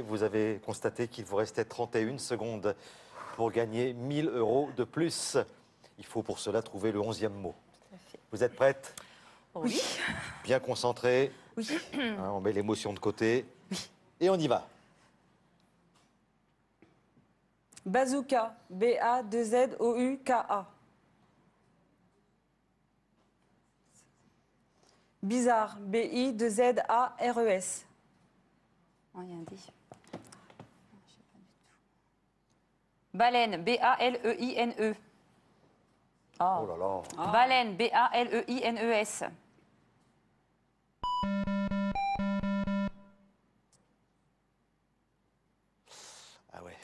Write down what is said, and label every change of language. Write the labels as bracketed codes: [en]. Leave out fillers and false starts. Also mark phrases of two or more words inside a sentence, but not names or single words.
[fr] Vous avez constaté qu'il vous restait 31 secondes pour gagner 1000 € de plus. Il faut pour cela trouver le 11e mot. Vous êtes prête? Oui. Bien concentrée. Oui. Hein, on met l'émotion de côté. Et on y va. Bazooka, B-A-2-Z-O-U-K-A. Bizarre, B-I-2-Z-A-R-E-S. Oh, il y a un D. Baleine, B-A-L-E-I-N-E. Oh là là. Baleine, B-A-L-E-I-N-E-S. Ah ouais.